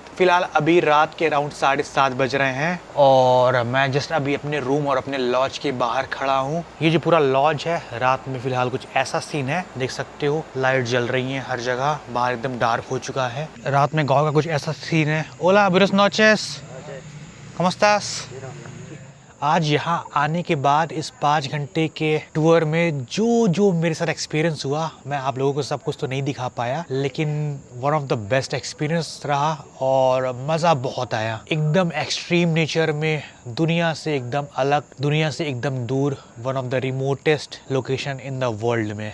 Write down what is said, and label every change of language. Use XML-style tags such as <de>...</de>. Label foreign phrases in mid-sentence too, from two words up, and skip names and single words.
<hi>फिलहाल अभी रात के अराउंड 7:30 बज रहे हैं और मैं जस्ट अभी अपने रूम और अपने लॉज के बाहर खड़ा हूँ। ये जो पूरा लॉज है, रात में फिलहाल कुछ ऐसा सीन है, देख सकते हो लाइट जल रही है हर जगह, बाहर एकदम डार्क हो चुका है। रात में गाँव का कुछ ऐसा सीन है।</hi> <es>Hola buenas noches, ¿cómo estás?</es> <hi>आज यहाँ आने के बाद इस 5 घंटे के टूर में जो मेरे साथ एक्सपीरियंस हुआ, मैं आप लोगों को सब कुछ तो नहीं दिखा पाया, लेकिन</hi> <en>one of the best experience</en> <hi>रहा और मज़ा बहुत आया। एकदम</hi> <en>extreme nature</en> <hi>में, दुनिया से एकदम अलग, दुनिया से एकदम दूर,</hi> <en>one of the remotest location in the world</en> <hi>में।</hi>